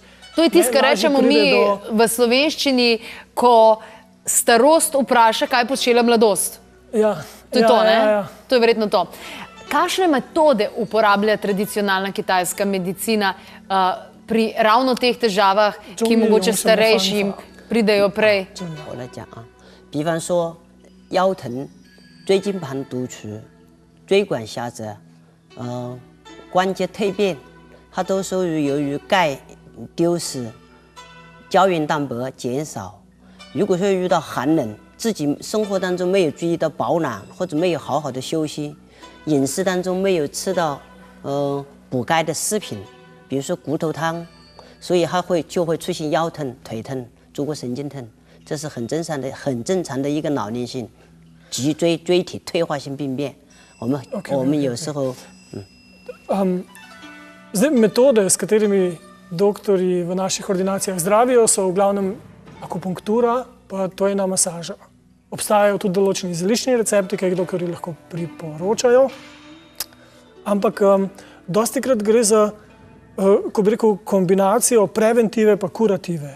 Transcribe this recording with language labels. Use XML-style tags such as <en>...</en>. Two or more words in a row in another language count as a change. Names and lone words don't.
<sl>To je tisto, kar rečemo mi v slovenščini, ko starost vpraša, kaj počela mladost. Ja. To je to, ne? To je verjetno to. Kakšne metode uporablja tradicionalna kitajska medicina pri ravno teh težavah, ki mogoče starejšim pridejo prej?</sl> <zh>我来讲啊，比方说腰疼、椎间盘突出、椎管狭窄。关节蜕变，它都属于由于钙丢失、胶原蛋白减少。如果说遇到寒冷，自己生活当中没有注意到保暖，或者没有好好的休息，饮食当中没有吃到补钙的食品，比如说骨头汤，所以它就会出现腰疼、腿疼、坐骨神经疼，这是很正常的一个老年性脊椎体退化性病变。我们有时候。</zh> <sl>Zdaj, metode, s katerimi doktorji v naših ordinacijah zdravijo, so v glavnem akupunktura pa tojna masaža. Obstajajo tudi določeni zeliščni recepti, ki jih doktorji lahko priporočajo. Ampak dostikrat gre za, ko bi rekel, kombinacijo preventive pa kurative.</sl>